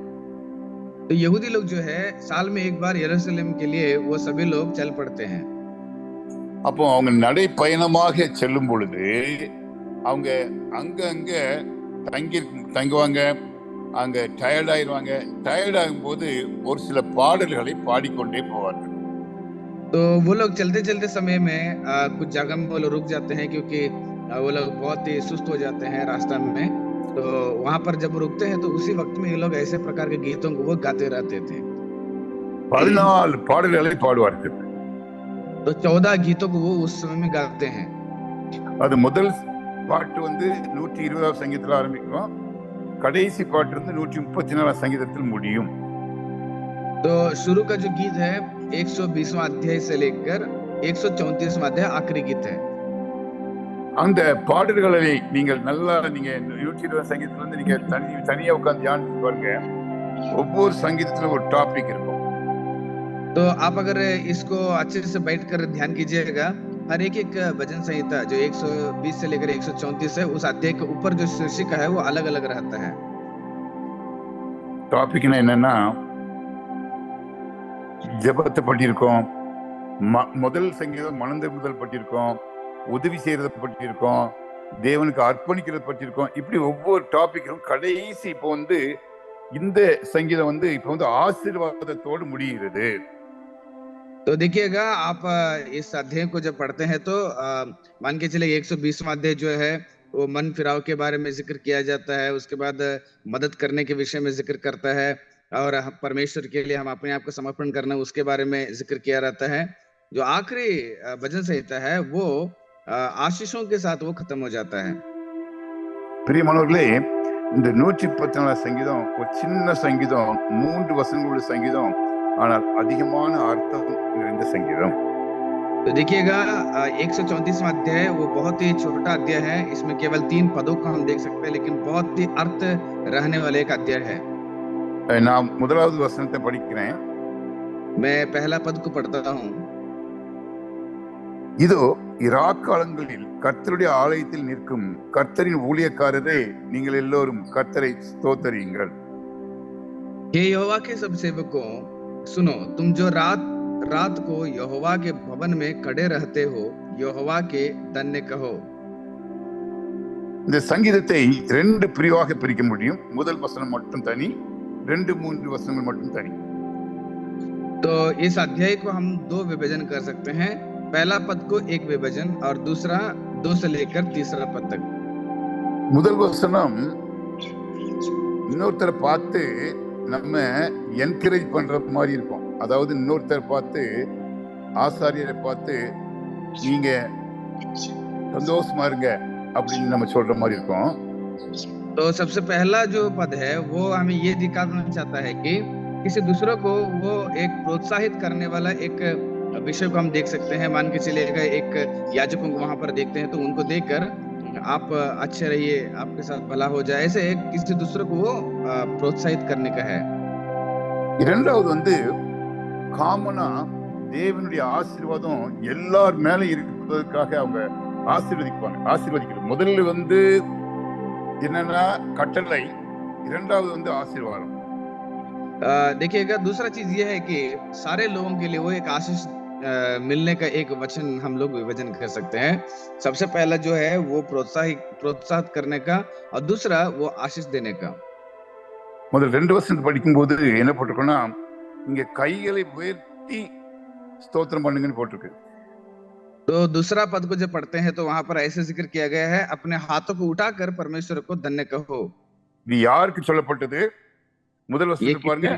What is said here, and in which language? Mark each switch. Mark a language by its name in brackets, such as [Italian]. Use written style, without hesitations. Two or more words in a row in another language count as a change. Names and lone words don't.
[Hindi] तो यहूदी लोग जो है साल में एक बार यरूशलेम के लिए वो सभी लोग चल पड़ते हैं. [Tamil] அப்போ அவங்க நடைப்பயணமாக செல்லும் பொழுது அவங்க அங்க தங்குவாங்க, அங்க டயர்ட் ஆயிடுவாங்க. டயர்ட் ஆகும் போது ஒரு சில பாடல்களை பாடிக்கொண்டே போவார்கள். [Hindi] तो वो लोग चलते चलते समय में कुछ जगह में वो लोग रुक जाते हैं, क्योंकि वो लोग बहुत ही सुस्त हो जाते हैं रास्ता में. तो वहां पर जब रुकते हैं तो उसी वक्त में ये लोग ऐसे प्रकार के गीतों को वो गाते रहते थे. [Tamil] 14 பாடல்களை பாடுவார்கள். [Hindi] तो 14 गीतों को वो उस समय में गाते हैं. [Tamil] அது முதல் பாட்டு வந்து 120வது சங்கீதத்துல ஆரம்பிக்கும், கடைசி பாட்டு வந்து 134வது சங்கீதத்தில் முடியும். [Hindi] तो शुरू का जो गीत है 120वां अध्याय से लेकर 134वां अध्याय आखिरी गीत है. [Tamil] அந்த பாடல்களை நீங்கள் நல்லா நீங்க 120வது சங்கீதத்துல வந்து நீங்க தனியா உட்கார்ந்து தியானிச்சு பாருங்க, ஒவ்வொரு சங்கீதத்துல ஒரு டாபிக் இருக்கும். [Hindi] तो आप अगर इसको अच्छे से बैठकर ध्यान कीजिएगा, हर एक भजन संहिता जो 120 से लेकर 134 है, उस अध्याय के ऊपर जो शीर्षिका है वो अलग अलग रहता है. [Tamil] டாபிக்னா என்னன்னா, ஜெபத்தை பற்றியிருக்கோம், முதல் சங்கீதம் மனந்திரும்புதல் பற்றியிருக்கோம், உதவி செய்யறதை பற்றியிருக்கோம், தேவனுக்கு அர்ப்பணிக்கிறத பற்றியிருக்கோம். இப்படி ஒவ்வொரு டாபிக்கும் கடைசி இப்போ வந்து இந்த சங்கீதம் வந்து இப்போ வந்து ஆசீர்வாதத்தோடு முடிகிறது. [Hindi] तो देखिएगा आप इस अध्याय को जब पढ़ते हैं तो मान के चले 120वां अध्याय जो है वो मन फिराव के बारे में जिक्र किया जाता है। उसके बाद मदद करने के विषय में जिक्र करता है, और परमेश्वर के लिए हम अपने आप को समर्पण करना उसके बारे में जिक्र किया रहता है। जो आखिरी भजन संहिता है वो आशीषों के साथ वो खत्म हो जाता है। [Tamil] பிரியமானவர்களே, இந்த 114 சங்கீதம் ஒரு சின்ன சங்கீதம், 3 வசனங்களுடைய சங்கீதம், ஆனால் அதிகமான அர்த்தம் நிறைந்த சங்கீதம். [Hindi] तो देखिएगा 134वां अध्याय वो बहुत ही छोटा अध्याय है। इसमें केवल 3 पदों को हम देख सकते हैं, लेकिन बहुत ही अर्थ रहने वाले एक अध्याय है। [Tamil] நான் முதலாவது வசனத்தை படிக்கிறேன். [Hindi] मैं पहला पद को पढ़ता हूँ। [Tamil] இதோ இராக்காலங்களில் கர்த்தருடைய ஆலயத்தில் நிற்கும் கர்த்தரின் ஊழியக்காரரே, நீங்கள் எல்லோரும் கர்த்தரை ஸ்தோத்தரியுங்கள். [Hindi] हे यहोवा के सब सेवकों, सुनो, तुम जो रात रात को यहोवा के भवन में खड़े रहते हो, यहोवा के धन्य कहो। [Tamil] இந்த சங்கீதத்தை 2 பிரிவாக பிரிக்க முடியும். முதல் வசனம் மட்டும் தனி, 2-3 வசனங்கள் மட்டும் தனி. [Hindi] तो इस अध्याय को हम 2 विभाजन कर सकते हैं। पहला पद को एक विभाजन और दूसरा 2 से लेकर तीसरा पद तक। [Tamil] முதல் வசனம் இன்னொருத்தரை பார்த்து நம்ம என்கரேஜ் பண்ற மாதிரி இருக்கும். அதாவது இன்னொருத்தரை பார்த்து, ஆசாரியரை பார்த்து நீங்க சந்தோஷமா இருங்க அப்படின்னு நம்ம சொல்ற மாதிரி இருக்கும். [Hindi] तो सबसे पहला जो पद है वो हमें ये दिखाना चाहता है कि किसी दूसरों को वो एक प्रोत्साहित करने वाला एक विषय को हम देख सकते हैं। मान के चलिएगा एक याजकों को वहां पर देखते हैं तो उनको देखकर आप अच्छे रहिए, आपके साथ भला हो जाए, ऐसे किसी दूसरे को वो प्रोत्साहित करने का है। [Tamil] இரண்டாவது காமனா தேவனுடைய ஆசீர்வாதம் எல்லார் மேல இருப்பதற்காக அவங்க ஆசீர்வதிக்கிறது. முதல்ல என்னன்னா கட்டளை, இரண்டாவது ஆசீர்வாதம். [Hindi] देखिएगा दूसरा चीज ये है कि सारे लोगों के लिए वो एक आशीष मिलने का एक वचन हम लोग विभाजन कर सकते हैं। सबसे पहला जो है वो प्रोत्साहित करने का, और दूसरा वो आशीष देने का। [Tamil] முதல் 2 வசனத்தை படிக்கும்போது என்ன போட்டிருக்கோம்னா, இங்க கைகளை உயர்த்தி ஸ்தோத்திரம் பண்ணுங்கன்னு போட்டிருக்கு. [Hindi] तो दूसरा पद को जब पढ़ते हैं तो वहां पर ऐसे जिक्र किया गया है, अपने हाथों को उठाकर परमेश्वर को धन्य कहो। [Tamil] இது யாருக்கு சொல்லப்பட்டது? முதல் வசனத்தை பாருங்க.